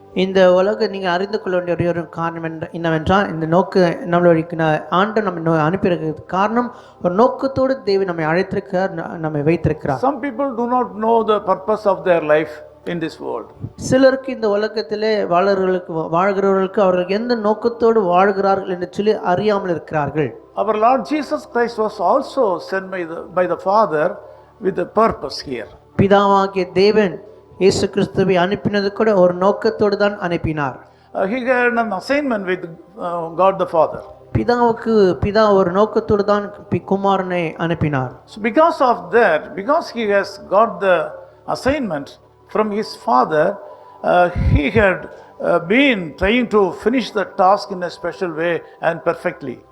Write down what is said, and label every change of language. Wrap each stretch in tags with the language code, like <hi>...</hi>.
<ta>இந்த உலகம் நீங்கள் அறிந்து கொள்ள வேண்டிய ஒரே ஒரு காரணம் என்னவென்றால் இந்த நம்மளுடைய ஆண்டு நம்ம அனுப்பியிருக்கிறது காரணம் ஒரு நோக்கத்தோடு தேவன் நம்மை அழைத்திருக்கிறார், நம்மை வைத்திருக்கிறார்.</ta> <en>Some people do not know the purpose of their life in this world.</en> <ta>சிலருக்கு இந்த உலகத்திலே வாழ்கிறவர்களுக்கு அவர்கள் எந்த நோக்கத்தோடு வாழ்கிறார்கள் என்று சொல்லி அறியாமல் இருக்கிறார்கள்.</ta> <en>Our Lord Jesus Christ was also sent by the Father with a purpose here.</en> <ta>பிதாவாகிய தேவன் இயேசு கிறிஸ்துவை அனுப்பினது கூட ஒரு நோக்கத்தோடு தான் அனுப்பினார்.</ta> <en>He had an assignment with God the Father.</en> <ta>பிதா ஒரு நோக்கத்தோடு தான் குமாரனை அனுப்பினார்.</ta> <en>So because of that, because he has got the assignment from his father, he had been trying to finish the task in a special way and perfectly.</en>